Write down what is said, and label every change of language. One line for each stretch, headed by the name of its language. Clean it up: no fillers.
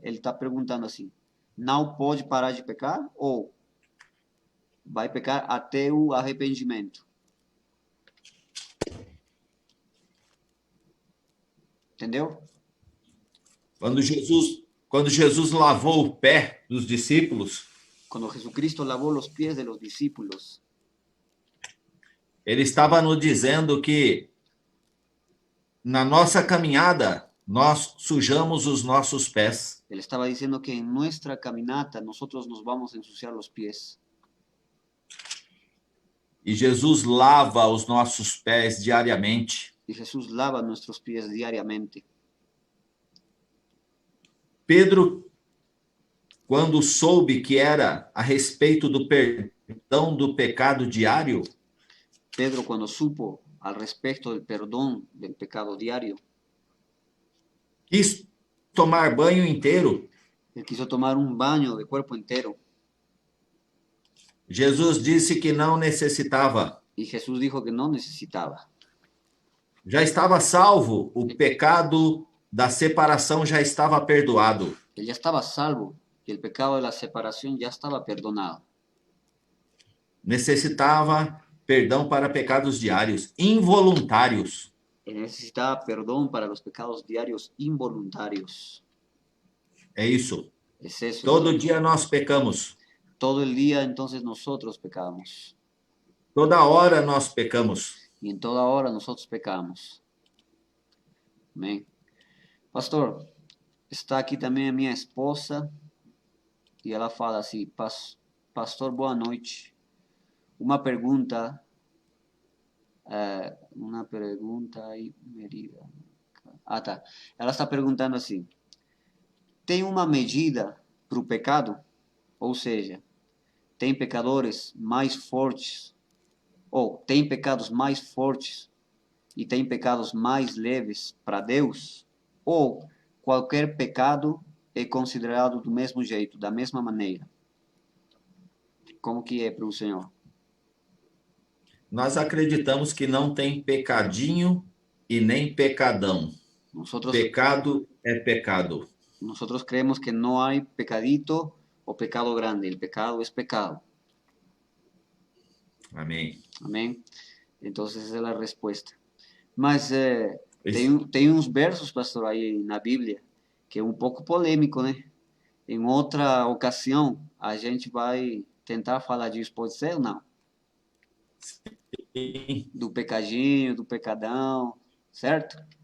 Portuguese: Ele está perguntando assim, não pode parar de pecar, ou vai pecar até o arrependimento? Entendeu? Quando Jesus lavou o pé dos discípulos,
Spanish: Cuando Jesucristo lavó los pies de los discípulos,
Portuguese: ele estava nos dizendo que na nossa caminhada nós sujamos os nossos pés.
Spanish: él estaba diciendo que en nuestra caminata nosotros nos vamos a ensuciar los pies.
Portuguese: E Jesus lava os nossos pés diariamente.
Spanish: Y Jesús lava nuestros pies diariamente.
Portuguese: Pedro, quando soube que era a respeito do perdão do pecado diário,
Spanish: Pedro, cuando supo al respecto del perdón del pecado diario,
Portuguese: quis tomar banho inteiro.
Spanish: él quiso tomar un baño de cuerpo entero.
Portuguese: Jesus disse que não necessitava.
Spanish: Y Jesús dijo que no necesitaba.
Portuguese: Já estava salvo, o pecado da separação já estava perdoado.
Spanish: Él ya estaba salvo y el pecado de la separación ya estaba perdonado.
Portuguese: Necessitava perdão para pecados diários, involuntários.
Spanish: Él necesitaba perdón para los pecados diarios involuntarios.
Portuguese: É isso.
Spanish: Es eso.
Portuguese: Todo
Spanish: Entonces,
Portuguese: dia nós pecamos.
Spanish: todo el día entonces nosotros pecamos.
Portuguese: Toda hora nós pecamos.
Spanish: Y en toda hora nosotros pecamos. Amén.
Portuguese: Pastor, está aqui também a minha esposa e ela fala assim, pastor, boa noite. Uma pergunta aí, Merida. Ah, tá. Ela está perguntando assim, tem uma medida para o pecado? Ou seja, tem pecadores mais fortes, ou tem pecados mais fortes e tem pecados mais leves para Deus? Ou qualquer pecado é considerado do mesmo jeito, da mesma maneira? Como que é para o Senhor? Nós acreditamos que não tem pecadinho e nem pecadão. Pecado é pecado.
Spanish: Nosotros creemos que no hay pecadito o pecado grande. El pecado es pecado.
Portuguese: Amém. Amém?
Spanish: Entonces esa es la respuesta.
Portuguese: Mas tem uns versos, pastor, aí na Bíblia que é um pouco polêmico, né? Em outra ocasião a gente vai tentar falar disso, pode ser ou não? Sim. Do pecadinho, do pecadão, certo?